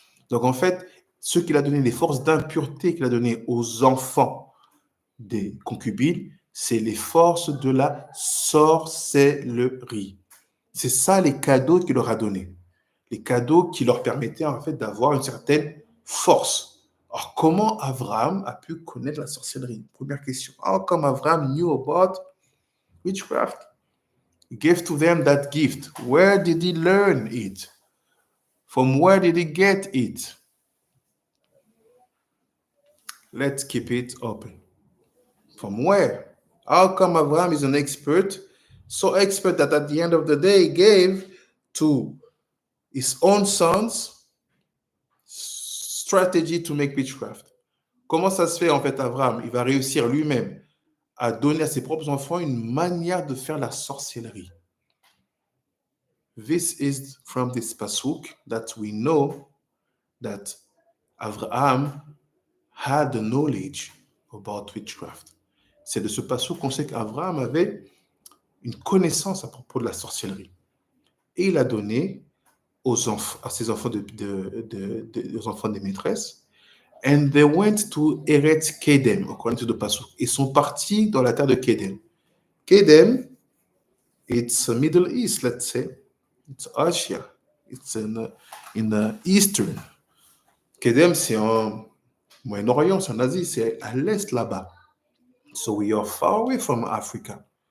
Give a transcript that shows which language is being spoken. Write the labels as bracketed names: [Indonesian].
[French] Donc en fait, ce qu'il a donné, les forces d'impureté qu'il a donné aux enfants des concubines, c'est les forces de la sorcellerie. C'est ça les cadeaux qu'il leur a donnés. Les cadeaux qui leur permettaient en fait d'avoir une certaine force. Alors comment Abraham a pu connaître la sorcellerie? Première question. [English] How come Abraham knew about witchcraft? He gave to them that gift. Where did he learn it? From where did he get it? Let's keep it open. From where? How come Abraham is an expert? So expert that at the end of the day, he gave to his own sons strategy to make witchcraft. [French] Comment ça se fait en fait, Abraham? Il va réussir lui-même à donner à ses propres enfants une manière de faire la sorcellerie. [English] This is from this pasuk that we know that Abraham had the knowledge about witchcraft. [French] C'est de ce pasuk qu'on sait qu'Abraham avait une connaissance à propos de la sorcellerie. Et il a donné aux enfants, à ses enfants aux enfants des maîtresses. [English] And they went to Eretz Kedem, according to the pasuk. [French] Ils sont partis dans la terre de Kedem. [English] Kedem, it's Middle East, let's say. It's Asia. It's in the Eastern. [French] Kedem, c'est en Moyen-Orient, c'est en Asie, c'est à l'est là-bas. [English] So we are far away from Africa.